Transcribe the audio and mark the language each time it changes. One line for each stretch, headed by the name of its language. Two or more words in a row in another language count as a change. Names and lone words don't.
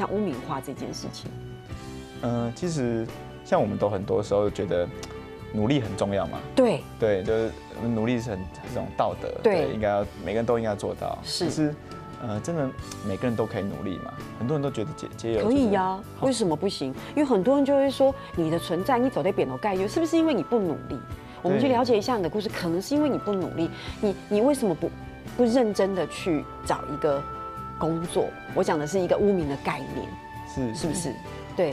Chinese: 像污名化這件事情，其實像我們都很多時候覺得努力很重要嘛，對，就是努力是很這種道德，對，應該要每個人都應該要做到。是，真的每個人都可以努力嘛？很多人都覺得街友可以呀，為什麼不行？因為很多人就會說你的存在，你走在扁頭蓋優，是不是因為你不努力？我們去了解一下你的故事，可能是因為你不努力，你為什麼不認真的去找一個工作？我講的是一個污名的概念，是不是？對。